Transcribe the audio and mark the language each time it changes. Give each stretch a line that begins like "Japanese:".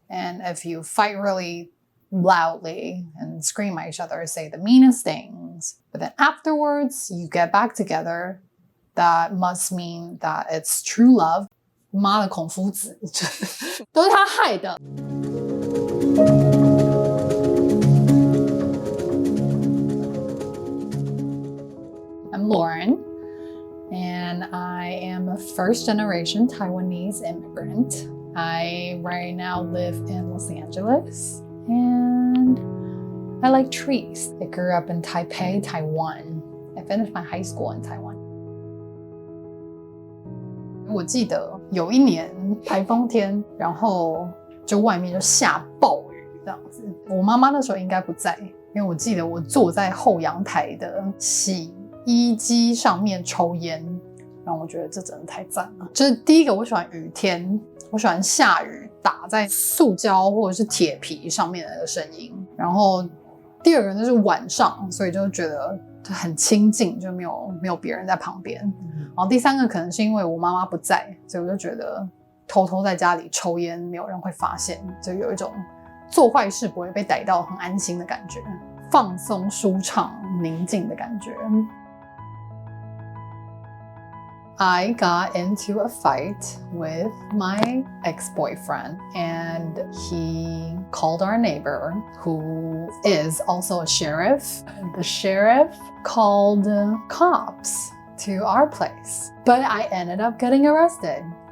English: And if you fight really loudly and scream at each other, say the meanest things, but then afterwards you get back together, that must mean that it's true love.
Chinese: 妈的孔夫子都是他害的。
English: I'm Lauren, and I am a first-generation Taiwanese immigrant. I right now live in Los Angeles, and I like trees. I grew up in Taipei, Taiwan. I finished my high school in Taiwan.
Chinese: 我记得有一年台风天，然后就外面就下暴雨这样子。我妈妈那时候应该不在，因为我记得我坐在后阳台的洗衣机上面抽烟，让我觉得这真的太赞了。就是第一个，我喜欢雨天，我喜欢下雨打在塑胶或者是铁皮上面的那个声音。然后第二个就是晚上，所以就觉得很清静，就没有别人在旁边。然后第三个可能是因为我妈妈不在，所以我就觉得偷偷在家里抽烟，没有人会发现，就有一种做坏事不会被逮到，很安心的感觉，放松、舒畅、宁静的感觉。
English: I got into a fight with my ex-boyfriend, and he called our neighbor, who is also a sheriff. The sheriff called cops to our place, but I ended up getting arrested.